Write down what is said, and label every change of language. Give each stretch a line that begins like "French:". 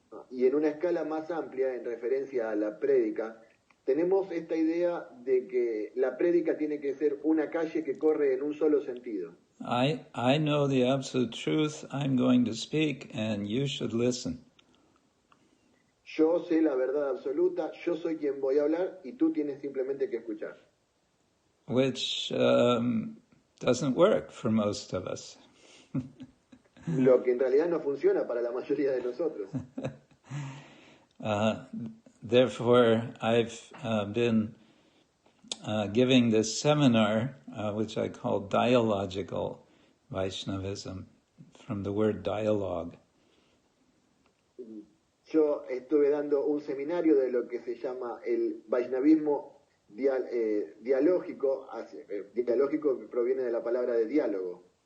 Spanish: Y en una escala más amplia, en referencia a la prédica, tenemos esta idea de que la prédica tiene que ser una calle que corre en un solo sentido.
English: I know the absolute truth. I'm going to speak, and you should listen.
Spanish: Yo sé la verdad absoluta, yo soy quien voy a hablar y tú tienes simplemente que escuchar.
English: Which doesn't work for most of us.
Spanish: Lo que en realidad no funciona para la mayoría de nosotros.
English: Therefore, I've been giving this seminar, which I call Dialogical Vaishnavism, from the word dialogue.
Spanish: Yo estuve dando un seminario de lo que se llama el Vaishnavismo dialógico. Dialógico proviene de la palabra de diálogo.